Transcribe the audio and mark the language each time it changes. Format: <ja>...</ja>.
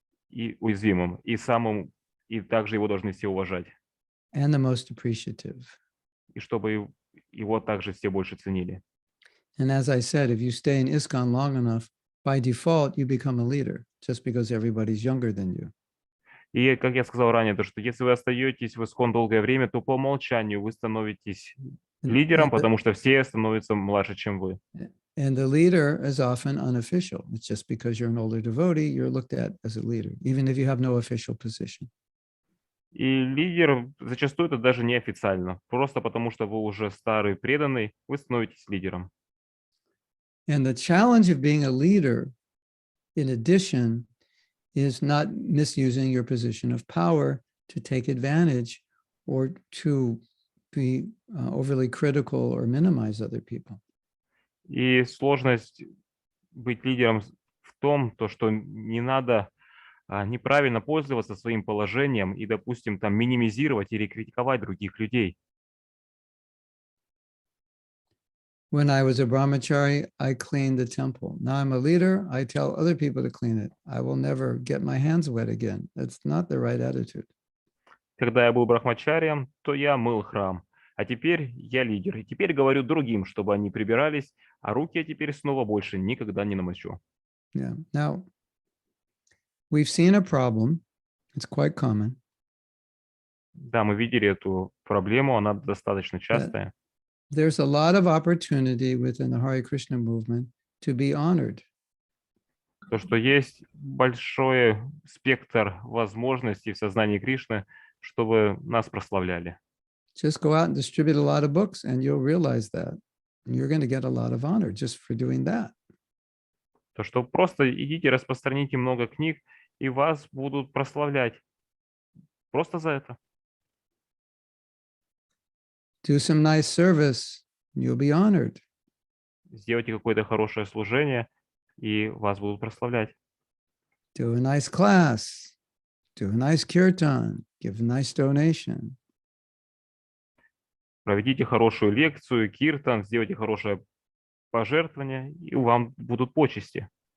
<ru>и уязвимым, и также его должны все уважать.</ru> <en>And the most appreciative.</en> <ru>И чтобы его также все больше ценили.</ru> <en>And as I said, if you stay in ISKCON long enough, by default, you become a leader just because everybody's younger than you.</en> <ru>И, как я сказал ранее, то, что если вы остаетесь в ИСККОН долгое время, то по умолчанию вы становитесь лидером, потому что все становятся младше, чем вы.</ru> <en>And the leader is often unofficial. It's just because you're an older devotee, you're looked at as a leader, even if you have no official position.</en> <ru>И лидер зачастую это даже неофициально. Просто потому что вы уже старый преданный, вы становитесь лидером.</ru> <en>And the challenge of being a leader, in addition, is not misusing your position of power to take advantage or to be overly critical or minimize other people.</en> <ru>И сложность быть лидером в том, то, что не надо неправильно пользоваться своим положением и, допустим, там минимизировать или критиковать других людей.</ru> <en>When I was a brahmachari, I cleaned the temple. Now I'm a leader, I tell other people to clean it. I will never get my hands wet again. That's not the right attitude.</en> <ru>Когда я был брахмачарием, то я мыл храм. А теперь я лидер. И теперь говорю другим, чтобы они прибирались, а руки я теперь снова больше никогда не намочу.</ru> <en>Yeah. Now, we've seen a problem. It's quite common.</en> <ru>Да, мы видели эту проблему, она достаточно частая.</ru> <en>There's a lot of opportunity within the Hare Krishna movement to be honored.</en> <ru>То, что есть большой спектр возможностей в сознании Кришны, чтобы нас прославляли.</ru> <en>Just go out and distribute a lot of books and you'll realize that. And you're going to get a lot of honor just for doing that.</en> <ru>То, что просто идите, распространите много книг, и вас будут прославлять. Просто за это.</ru> <en>Do some nice service, you'll be honored.</en> <ru>Сделайте какое-то хорошее служение, и вас будут прославлять.</ru> <en>Do a nice class, do a nice kirtan, give a nice donation.</en> <ru>Проведите хорошую лекцию, киртан, сделайте хорошее пожертвование, и вам будут почести.</ru>